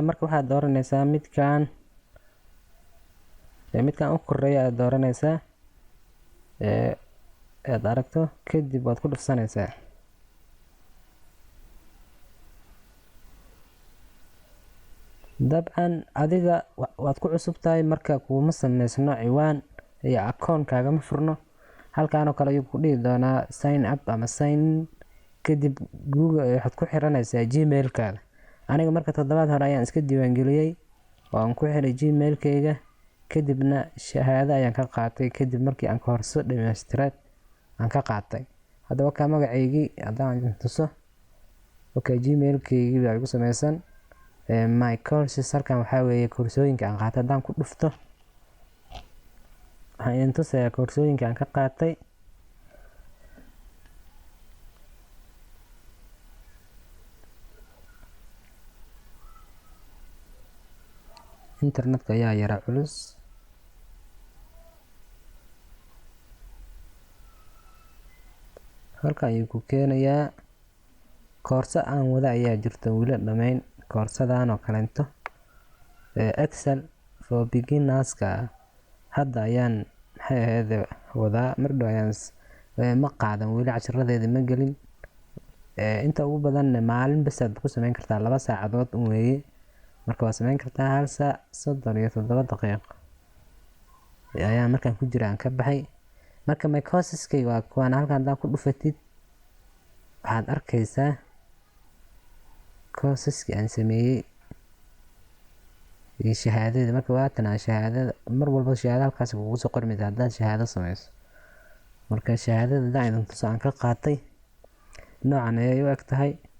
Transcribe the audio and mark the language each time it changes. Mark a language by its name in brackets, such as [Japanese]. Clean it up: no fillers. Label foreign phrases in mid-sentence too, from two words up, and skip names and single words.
[Somali] Marka waxaad dooranaysaa midkaan u koreeya aad dooranaysaa aad aragto kadib waad ku dhufsanaysaa. Dabcan adiga waad ku cusub tahay marka kuma sameysno ciwaan iyo account-kaaga ma furno. Halkaan oo kale ayuu ku dhihi doonaa [English] sign up [Somali] ama [English] sign in. [Somali] Kadib Google waxaad ku xiranaysaa Gmail-kaaga. Aniga marka toddobaad hore ayaan iska diiwaangeliyay oo aan ku xiray Gmail-kayga kadibna shahaado ayaan ka qaatay kadib markii aan koorso dhammaystiray aan ka qaatay. Haddaba ka magacaygii haddaan tuso Gmail-kaygii baa igu sameysan [English] my courses. [Somali] Halkaan waxaa weeye koorsooyinka aan qaatay. Haddaan ku dhufto waxaan idin tusayaa koorsooyinka aan ka qaatay. Internetka ayaa yara culus. Halkaan ayuu ku keenayaa koorso aan wada ayaa jirta weli dhammayn. Koorsadaan oo kaleento Excel for beginners-ka hadda ayaan wadaa. Mardhow ayaan ma qaadan weli cashiradeeda ma gelin. Inta ugu badan maalin bas aad ku samayn kartaa 2 saacadood weeye. Marka waa samayn kartaa 1 saac 37 daqiiqo ayaan markaan ku jira aan ka baxay. Marka [English] my courses- [Somali] kay waa kuwaan. Halkaan haddaan ku dhufatid waxaad arkaysaa courses-kii aan sameeyay iyo shahaadada. Marka waa tan shahaadada mar walba shahaado halkaas kugu soo qormaysa haddaad shahaado sameyso. Marka shahaadada haddaan idin tuso aan ka qaatay noocan ayay u eg tahay.